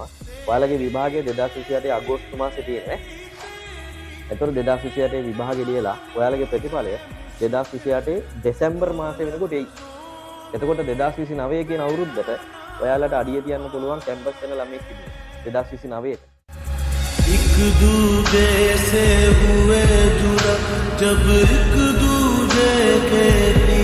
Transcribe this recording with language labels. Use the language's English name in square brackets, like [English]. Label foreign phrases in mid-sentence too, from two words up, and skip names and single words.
[Sinhala] ඔයාලගේ විභාගය 2028 අගෝස්තු මාසයේ තියෙනවා. එතකොට 2028 විභාගෙ ලියලා ඔයාලගේ ප්‍රතිඵලය 2028 දෙසැම්බර් මාසෙ වෙනකොට එයි. එතකොට 2029 කියන අවුරුද්දට ඔයාලට අඩිය තියන්න පුළුවන් කැම්පස් වෙන ළමෙක් ඉන්නවා 2029 ට. [Hindi] एक दूजे से हुए जुड़ा जब एक दूजे के